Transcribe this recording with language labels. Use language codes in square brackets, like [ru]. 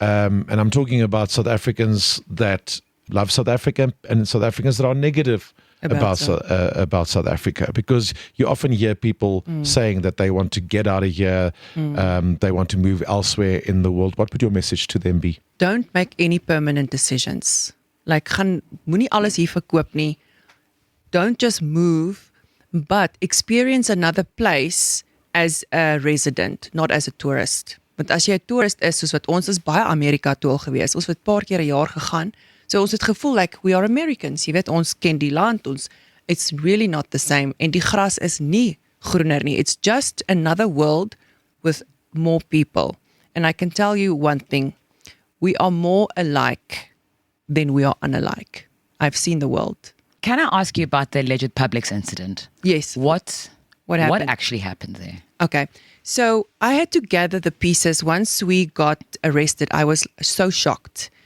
[en] And I'm talking about South Africans that love South Africa and South Africans that are negative about South Africa, because you often hear people saying that they want to get out of here, they want to move elsewhere in the world. What would your message to them be? Don't make any permanent decisions. Like, [af] moenie alles hier verkoop nie. [en] Don't just move, but experience another place as a resident, not as a tourist. [af] Want as jy 'n toerist is, soos wat ons is baie Amerika toe al gewees, ons het 'n paar keer 'n jaar gegaan, so ons het gevoel [en] like we are Americans, [af] jy weet, ons ken die land, [en] it's really not the same, [af] en die gras is nie groener nie, [en] it's just another world with more people. And I can tell you one thing, we are more alike than we are unalike. I've seen the world. Can I ask you about the alleged Publix incident? Yes. What happened? What actually happened there? Okay, so I had to gather the pieces. Once we got arrested, I was so shocked.